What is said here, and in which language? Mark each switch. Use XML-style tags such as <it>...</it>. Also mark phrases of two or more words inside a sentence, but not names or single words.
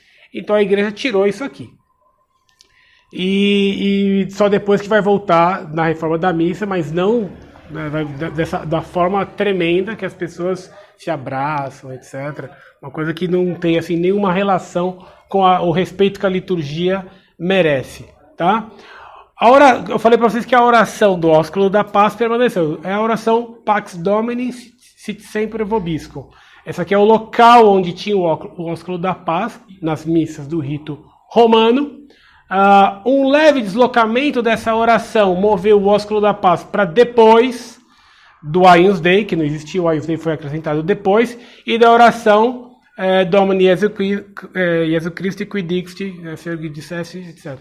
<pt>Então a igreja tirou isso aqui. E só depois que vai voltar na reforma da missa, mas não da forma tremenda que as pessoas se abraçam, etc. Uma coisa que não tem assim, nenhuma relação com o respeito que a liturgia merece. Tá? Eu falei para vocês que a oração do ósculo da paz permaneceu. É a oração</pt> <la>Pax Domini sit semper vobiscum.</la> <pt>Esse aqui é o local onde tinha o ósculo da paz, nas missas do rito romano. Um leve deslocamento dessa oração moveu o ósculo da paz para depois do</pt> <la>Agnus Dei,</la> <pt>que não existia, o</pt> <la>Agnus Dei</la> <pt>foi acrescentado depois, e da oração</pt> <la>Domini Jesu Christi qui dixti, sergi dissesse,</la> <pt>etc.</pt>